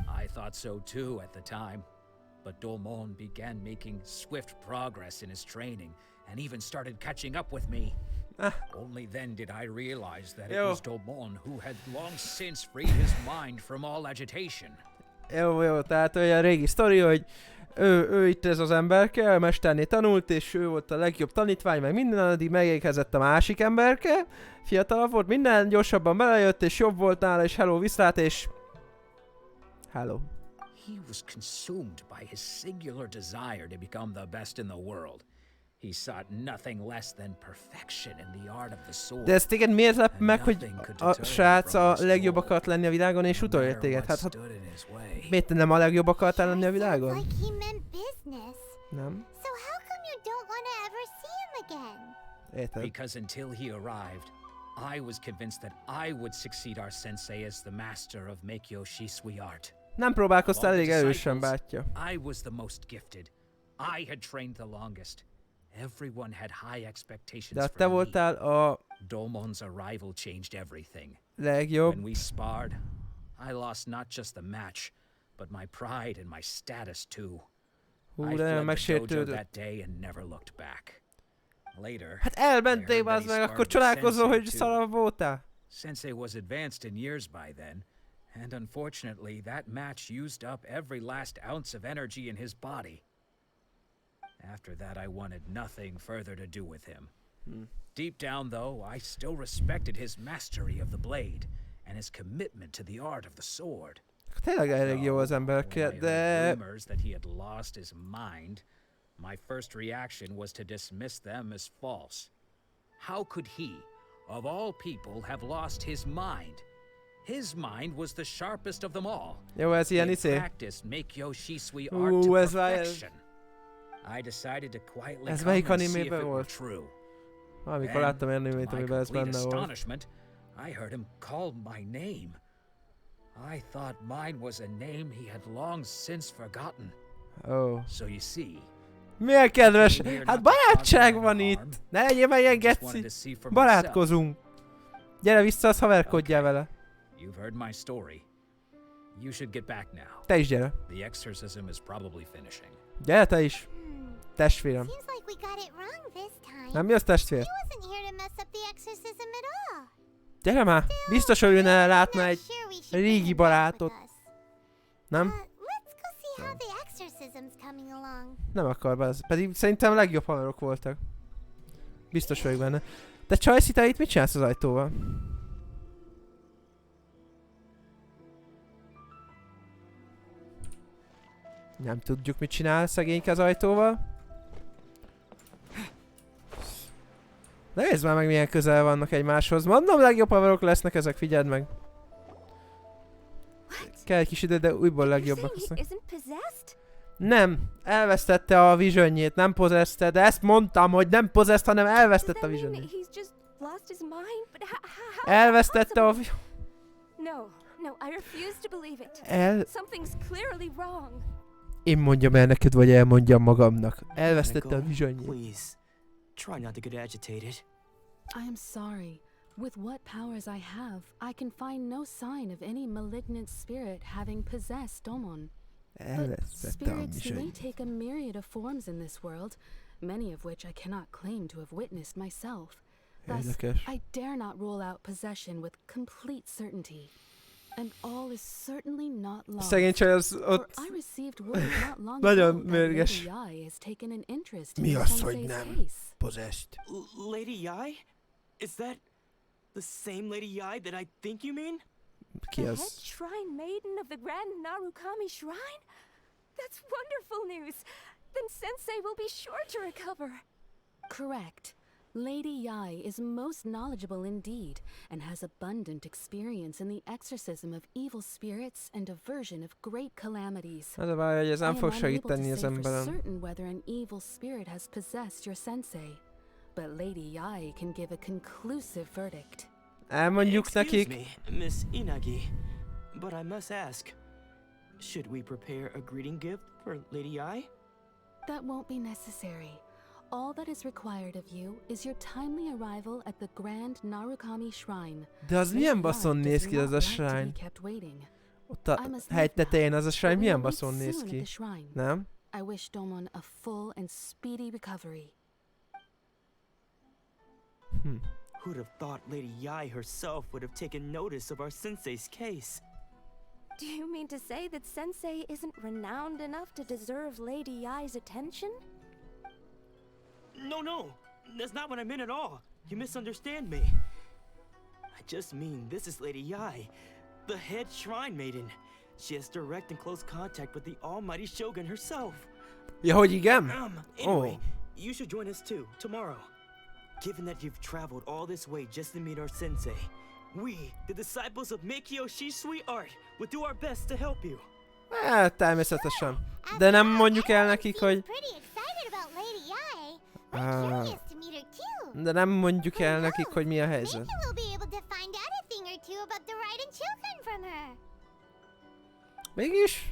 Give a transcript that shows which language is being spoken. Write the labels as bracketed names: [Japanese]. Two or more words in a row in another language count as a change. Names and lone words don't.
[English] I thought so too at the time, but Domon began making swift progress in his training, and even started catching up with me. Only then did I realize that it was Domon who had long since freed his mind from all agitation. [Hungarian] Jó, tehát olyan régi sztori, hogy ő itt ez az emberke, a mesterné tanult, és ő volt a legjobb tanítvány, meg minden, addig megérkezett a másik emberke, fiatalabb volt, minden gyorsabban belejött, és jobb volt nála, és hello, viszlát, és... [English] Hello. He was consumed by his singular desire to become the best in the world. He sought nothing less than perfection in the art of the sword. [Hungarian] De ez téged miért lep meg, hogy a srác a legjobb akart lenni a világon, és utolért téged? Hát miért nem a legjobb akartál lenni a világon? Nem? [English] So how come you don't want to ever see him again? [Hungarian] Érted? [English] Because until he arrived, I was convinced that I would succeed our sensei as the master of Meikyo Shisui art. [Hungarian] Nem próbálkoztál elég erősen, bátyja. [English] I was the most gifted. I had trained the longest. Everyone had high expectations [Hungarian] De [English] for [Hungarian] te [English] me. [Hungarian] voltál a [English] Domon's arrival changed everything. [Hungarian] legjobb. [English] When we sparred, I lost not just the match, but my pride and my status too. I fled the dojo that day and never looked back. Later, [Hungarian] hát elmentél, az meg, akkor csodálkozol, hogy szarabb voltál. [English] Sensei was advanced in years by then, and unfortunately that match used up every last ounce of energy in his body. After that, I wanted nothing further to do with him. Deep down, though, I still respected his mastery of the blade and his commitment to the art of the sword. [Hungarian] Tényleg elég jó az emberke, de... [English] Rumors that he had lost his mind, my first reaction was to dismiss them as false. How could he, of all people, have lost his mind? His mind was the sharpest of them all. [Hungarian] Jó, ez ilyen [English] He [Hungarian] izé. [English] practiced Meikyo Shisui art to [Hungarian] ez már... [English] perfection. I decided to quietly [Hungarian] Ez [English] come [Hungarian] melyik [English] and see if [Hungarian] animében [English] it were [Hungarian] volt? [English] true. [Hungarian] Amikor láttam animét, amiben ez benne volt. [English] Astonishment, I heard him call my name. I thought mine was a name he had long since forgotten. Oh. So you see. [Hungarian] Milyen kedves! Hát barátság van itt! Ne legyél már ilyen geci! Barátkozunk! Gyere vissza, az haverkodjál vele. [English] You've heard my story. You should get back now. [Hungarian] Te is gyere. [English] The exorcism is probably finishing. [Hungarian] Gyere te is. Testvérem. [English] Seems like we got it wrong this time. [Hungarian] Nem, mi az testvér? [English] He wasn't here to mess up the exorcism at all. [Hungarian] Gyere már! Biztos, hogy ne látna egy régi barátot. Nem? [English] Let's go see how the exorcism's coming along. [Hungarian] Nem akar be, pedig szerintem legjobb haverok voltak. Biztos vagyok benne. De Csajci, te itt mit csinálsz az ajtóval? Nem tudjuk, mit csinál szegényke az ajtóval. De nézd már meg, milyen közel vannak egymáshoz. Mondom, legjobb haverok lesznek ezek, figyeld meg. Kell egy kis idő, de újból legjobbak lesznek. Nem, elvesztette a visionjét, nem possessed, de ezt mondtam, hogy nem possessed, hanem elvesztette a visionjét. Elvesztette a [English] No, I refuse to believe it. Something's clearly wrong. [Hungarian] Én mondjam el neked, vagy elmondjam magamnak. Elvesztette a visionjét. [English] Please, try not to get agitated. I am sorry. With what powers I have, I can find no sign of any malignant spirit having possessed Domon. But spirits may take a myriad of forms in this world, many of which I cannot claim to have witnessed myself. Thus, I dare not rule out possession with complete certainty. And all is certainly not lost. [Hungarian] Szegény csaj az ott nagyon mérges. Mi az, hogy nem possessed? [English] Lady Yai? Is that the same Lady Yai that I think you mean? [Hungarian] Ki [English] The [Hungarian] az? [English] head shrine maiden of the Grand Narukami Shrine? That's wonderful news. Then Sensei will be sure to recover. Correct. Lady Yai is most knowledgeable indeed, and has abundant experience in the exorcism of evil spirits and aversion of great calamities. [Hungarian] Az a baj, hogy ez nem fog [English] I am [Hungarian] segíteni [English] unable [Hungarian] az [English] to say for [Hungarian] emberen. [English] certain whether an evil spirit has possessed your sensei, but Lady Yai can give a conclusive verdict. [Hungarian] Elmondjuk nekik. [English] Excuse me, Miss Inagi, but I must ask, should we prepare a greeting gift for Lady Yai? That won't be necessary. All that is required of you is your timely arrival at the Grand Narukami Shrine. [Hungarian] De az milyen baszon néz ki az a shrine? Ott a hegy tetején az a shrine milyen baszon néz ki? Nem? [English] I wish Domon a full and speedy recovery. Who'd have thought Lady Yai herself would have taken notice of our sensei's case? Do you mean to say that Sensei isn't renowned enough to deserve Lady Yai's attention? No, that's not what I meant at all. You misunderstand me. I just mean this is Lady Yai, the head shrine maiden. She has direct and close contact with the almighty Shogun herself. [Hungarian] Ja, hogy igen? [English] Anyway, you should join us too, tomorrow. Given that you've traveled all this way just to meet our sensei, we, the disciples of Meikyo Shisui Art, will do our best to help you. [Hungarian] Hát, természetesen. De nem mondjuk el nekik, hogy... De nem mondjuk el nekik, hogy mi a helyzet. Mégis...